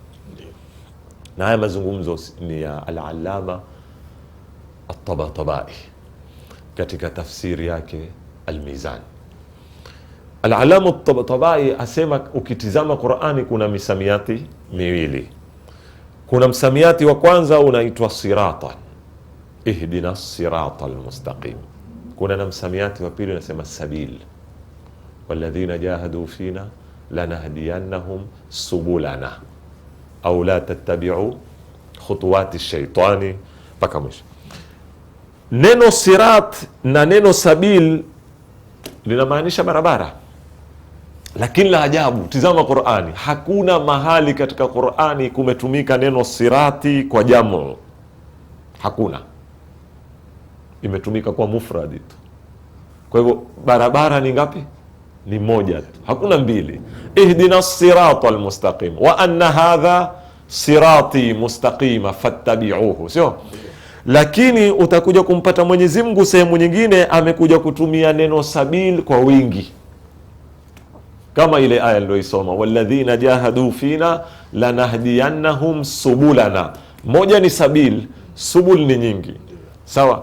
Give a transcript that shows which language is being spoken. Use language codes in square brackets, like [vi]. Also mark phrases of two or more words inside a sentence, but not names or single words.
[sw] Na haya mazungumzo ni ya al-Allama at-Tabatabai katika tafsiri yake Al-Mizan. Al-Allama at-Tabatabai asema ukitizama Qur'ani kuna misamiati miwili. Kuna msamiati wa kwanza unaitwa siratan, [ar] اهدنا الصراط المستقيم. [sw] Kuna na msamiati wa pili unasema sabil, [ar] والذين جاهدوا فينا لنهدينهم سبلنا [sw] au [ar] لا تتبعوا خطوات الشيطان, [sw] mpaka mwisho. Neno sirat na neno sabil linamaanisha barabara, lakini la ajabu, tizama Qur'ani, hakuna mahali katika Qur'ani kumetumika neno sirati kwa jamu. Hakuna, imetumika kwa mufradi tu. Kwa hivyo barabara ni ngapi? Ni moja tu, hakuna mbili. [ar] اهدنا الصراط المستقيم وأن هذا صراطي مستقيما فاتبعوه, [sw] sio? Lakini utakuja kumpata Mwenyezi Mungu sehemu nyingine amekuja kutumia neno sabil kwa wingi, kama ile aya niliyoisoma, [ar] والذين جاهدوا فينا لنهدينهم سبلنا. [sw] Moja ni sabil, subul ni nyingi, sawa?